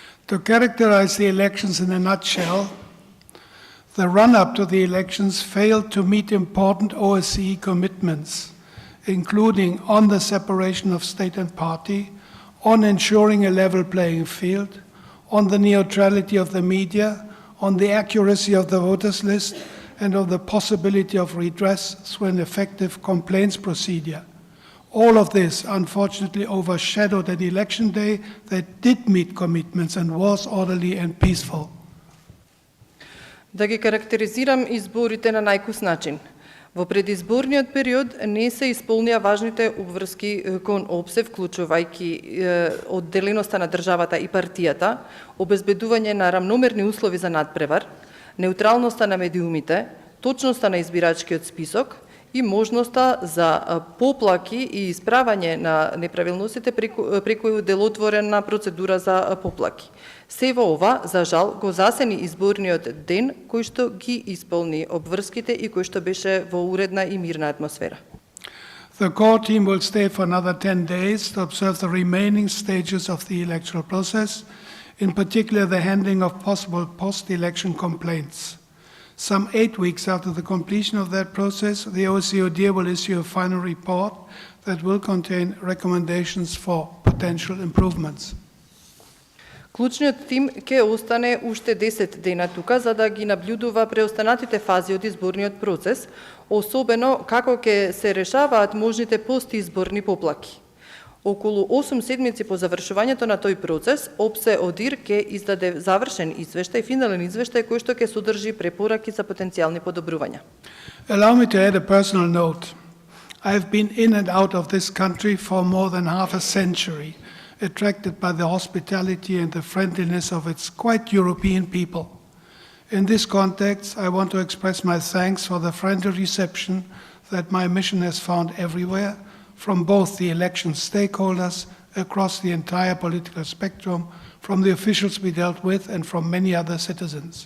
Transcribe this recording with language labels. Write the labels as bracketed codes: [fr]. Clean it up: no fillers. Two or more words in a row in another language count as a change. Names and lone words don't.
[en] To characterize the elections in a nutshell, the run-up to the elections failed to meet important OSCE commitments, including on the separation of state and party, on ensuring a level playing field, on the neutrality of the media, on the accuracy of the voters list, and on the possibility of redress through an effective complaints procedure. All of this, unfortunately, overshadowed an election day that did meet commitments and was orderly and peaceful. [mk] Да ги карактеризирам изборите на најкус начин. Во предизборниот период не се исполнија важните обврски кон ОПСЕ, вклучувајќи одделеноста на државата и партијата, обезбедување на рамномерни услови за надпревар, неутралноста на медиумите, точноста на избирачкиот список и можноста за поплаки и исправање на неправилностите преку делотворена процедура за поплаки. Се во ова, за жал, го засени изборниот ден, кој што ги исполни обврските и кој што беше во уредна и мирна атмосфера. [en] The core team will stay for another 10 days to observe the remaining stages of the electoral process, in particular the handling of possible post-election complaints. Some 8 weeks after the completion of that process, the OSCE will issue a final report that will contain recommendations for potential improvements. [mk] Клучниот тим ќе остане уште 10 дена тука за да ги наблюдува преостанатите фази од изборниот процес, особено како ќе се решаваат можните постизборни поплаки. Околу 8 седмици по завршувањето на тој процес, ОПСЕ ОДИР ќе издаде завршен извештај, финален извештај кој што ќе содржи препораки за потенцијални подобрувања. [en] Allow me to add a personal note. I have been in and out of this country for more than half a century, attracted by the hospitality and the friendliness of its quite European people. In this context, I want to express my thanks for the friendly reception that my mission has found everywhere, from both the election stakeholders across the entire political spectrum, from the officials we dealt with, and from many other citizens.